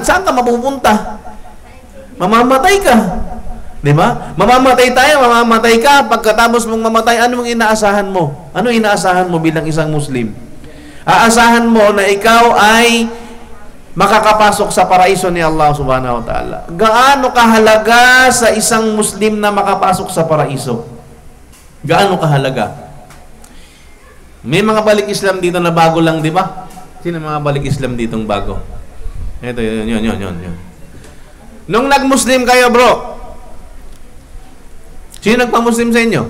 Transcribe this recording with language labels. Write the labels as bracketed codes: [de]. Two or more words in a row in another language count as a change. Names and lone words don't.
[tl] Saan ka mapupunta? Mamamatay ka. Di ba? Mamamatay tayo, mamamatay ka. Pagkatapos mong mamatay, ano mong inaasahan mo? Ano inaasahan mo bilang isang Muslim? Aasahan mo na ikaw ay makakapasok sa paraiso ni Allah [ar] سبحانه وتعالى. [tl] Gaano kahalaga sa isang Muslim na makapasok sa paraiso? Gaano kahalaga? May mga balik Islam dito na bago lang, di ba? Sino mga balik Islam ditong bago? Ito, yun. Nung nag-Muslim kayo, bro, sino nagpa-Muslim sa inyo?